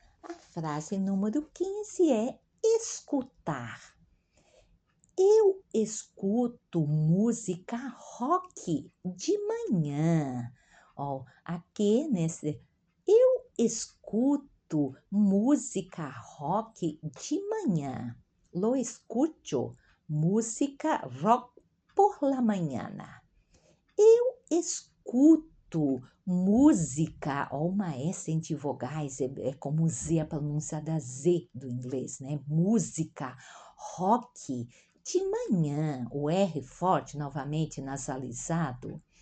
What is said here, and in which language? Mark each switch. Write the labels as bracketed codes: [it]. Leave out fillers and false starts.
[pt] A frase número 15 é escutar. Eu escuto música rock de manhã. Aqui eu escuto música rock de manhã. [es] Lo escucho música rock por la mañana. [pt] Eu escuto música, uma S entre vogais, é como Z, a pronúncia da Z do inglês, né? Música rock de manhã, o R forte, novamente nasalizado.